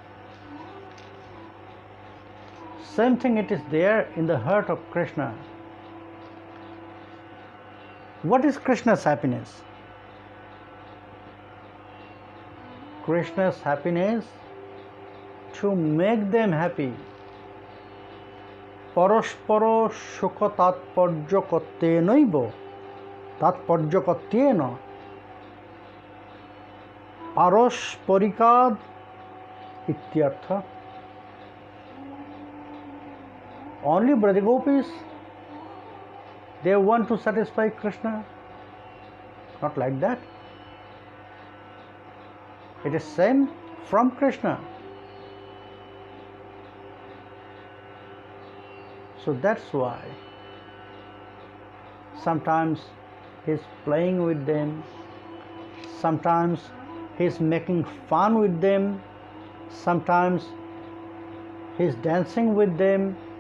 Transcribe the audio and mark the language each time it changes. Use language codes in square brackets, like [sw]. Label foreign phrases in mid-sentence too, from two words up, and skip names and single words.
[en] Same thing, it is there in the heart of Krishna. What is Krishna's happiness? Krishna's happiness to make them happy. [sa] परस्पर सुख तत्पर्य कत्तेनैव तत्पर्य कत्तेन परस्परिकद् इत्यर्थ. [en] Only Braj Gopis, they want to satisfy Krishna. Not like that. It is same from Krishna. So that's why sometimes he's playing with them, sometimes he's making fun with them, sometimes he's dancing with them.